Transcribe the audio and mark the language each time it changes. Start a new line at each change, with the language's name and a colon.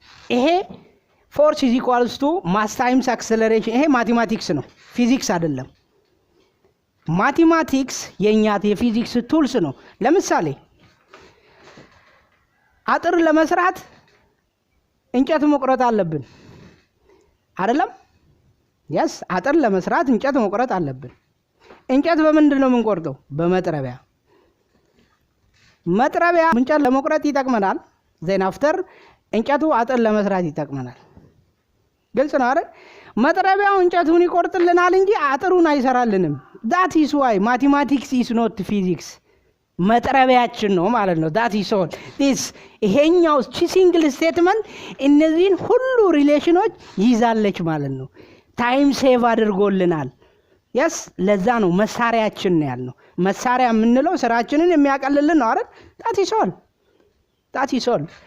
English: ይሄ force is equals to mass times acceleration.
Amharic: ይሄ ማቴማቲክስ ነው፣ ፊዚክስ አይደለም። ማቴማቲክስ የኛ የፊዚክስ ቱልስ ነው። ለምሳሌ አጥር ለመስራት እንጨት መቁረጥ አለብን አይደለም? yes አጥር ለመስራት እንጨት መቁረጥ አለብን። እንጨት በምንድን ነው የምንቆርጠው? በመጥረቢያ። መጥረቢያ እንጨት ለመቁረጥ ይጠቅመናል።
English: then after
Amharic: እንጨቱ አጥር ለመስራት ይጠቅመናል። ግልጽ ነው አይደል? መጥረቢያው እንጨቱን ይቆርጥልናል እንጂ አጥሩን አይሰራልንም።
English: that is why mathematics is not physics.
Amharic: መጥረቢያችን ነው ማለት ነው። that is all. this ይሄኛው ሲንግል ስቴትመንት እነዚህን ሁሉ ሪሌሽኖች ይዛለች ማለት ነው። ታይም ሴቭ አድርጎልናል። yes ለዛ ነው መሳሪያችን ነው ያልነው። መሳሪያ የምንለው ስራችንን የሚያቀልልን ነው አይደል?
English: that is all. that is all.